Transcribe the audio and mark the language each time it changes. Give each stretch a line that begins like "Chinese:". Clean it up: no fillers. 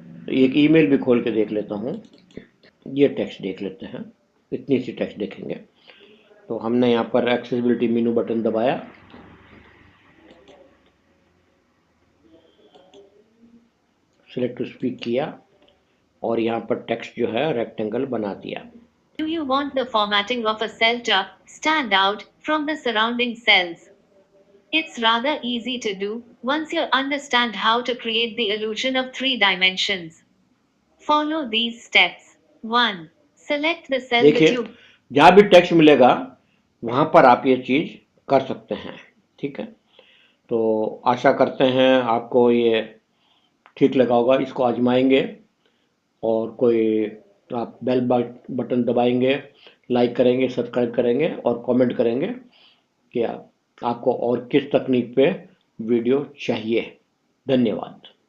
Hindi: एक ईमेल भी खोल के देख लेता हूँ, ये टेक्स्ट देख लेते हैं, इतनी सी टेक्स्ट देखेंगे। तो हमने यहाँ पर एक्सेसिबिलिटी मेनू बटन दबाया, सिलेक्ट टू स्पीक किया और यहाँ पर टेक्स्ट जो है रेक्टेंगल बना दिया।
English: Do you want the formatting of a cell to stand out from the surrounding cells? It's rather easy to do once you understand how to create the illusion of 3 dimensions. Follow these steps. 1. Select the cell that
Hindi: देखिए,
English: you
Hindi: जहाँ भी text मिलेगा वहाँ पर आप ये चीज़ कर सकते हैं। ठीक है। तो आशा करते हैं आपको ये ठीक लगा होगा। इसको आजमाएंगे और कोई आप बेल बटन दबाएंगे, लाइक करेंगे, सब्सक्राइब करेंगे और कमेंट करेंगे कि आपको और किस तकनीक पे वीडियो चाहिए। धन्यवाद।